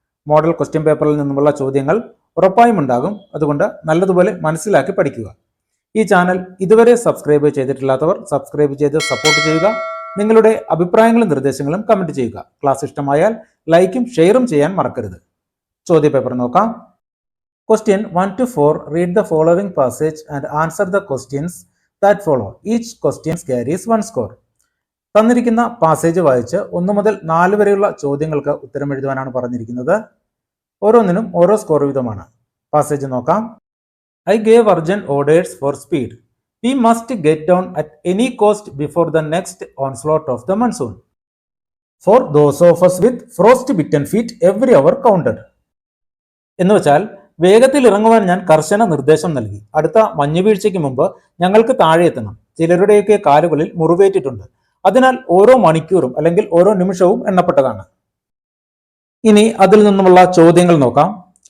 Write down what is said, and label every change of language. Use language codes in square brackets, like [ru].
[ml] Model question പേപ്പറിൽ നിന്നുമുള്ള ചോദ്യങ്ങൾ ഉറപ്പായും ഉണ്ടാകും. അതുകൊണ്ട് നല്ലതുപോലെ മനസ്സിലാക്കി പഠിക്കുക. ഈ ചാനൽ ഇതുവരെ സബ്സ്ക്രൈബ് ചെയ്തിട്ടില്ലാത്തവർ സബ്സ്ക്രൈബ് ചെയ്ത് സപ്പോർട്ട് ചെയ്യുക. നിങ്ങളുടെ അഭിപ്രായങ്ങളും നിർദ്ദേശങ്ങളും കമന്റ് ചെയ്യുക. ക്ലാസ് ഇഷ്ടമായാൽ ലൈക്കും ഷെയറും ചെയ്യാൻ മറക്കരുത്. ചോദ്യപേപ്പർ നോക്കാം. [en] Question 1 to 4. Read the following passage and answer the questions that follow. Each question carries 1 score. [ml] തന്നിരിക്കുന്ന പാസേജ് വായിച്ച് 1 മുതൽ 4 വരെയുള്ള ചോദ്യങ്ങൾക്ക് ഉത്തരം എഴുതുവാനാണ് പറഞ്ഞിരിക്കുന്നത്. ഓരോന്നിനും ഓരോ സ്കോർ വീതമാണ്. പാസേജ് നോക്കാം. [en] I gave urgent orders for speed. We must get down at any cost before the next onslaught of the monsoon. For those of us with frost-bitten feet, every hour counted. [ml] എന്ന് വെച്ചാൽ വേഗത്തിൽ ഇറങ്ങുവാൻ ഞാൻ കർശന നിർദ്ദേശം നൽകി. അടുത്ത മഞ്ഞുവീഴ്ചയ്ക്ക് മുമ്പ് ഞങ്ങൾക്ക് താഴെ എത്തണം. ചിലരുടെയൊക്കെ കാലുകളിൽ മുറിവേറ്റിട്ടുണ്ട്. അതിനാൽ ഓരോ മണിക്കൂറും അല്ലെങ്കിൽ ഓരോ നിമിഷവും എണ്ണപ്പെട്ടതാണ്. ഇനി അതിൽ നിന്നുമുള്ള ചോദ്യങ്ങൾ നോക്കാം.